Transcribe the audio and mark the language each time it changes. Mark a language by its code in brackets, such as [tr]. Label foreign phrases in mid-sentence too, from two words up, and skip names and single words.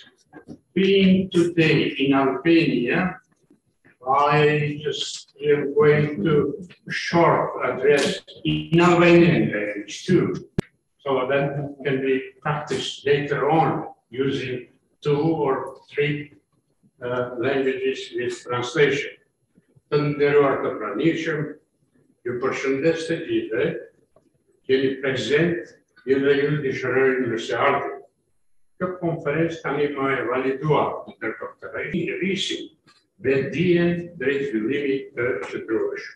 [en] Being today in Albania, I just am going to short address in Albanian language too, so that can be practiced later on using 2 or 3 languages with translation. [sq] Të nderuar të pranishëm, ju përshëndes të gjithëve, jeni prezent, dhe ju dëshirojmë nëse ardhni. Kjo konferencë tani më e validuar ndërkohë të rrisim vetdijen drejt zhvillimit të qëndrueshëm.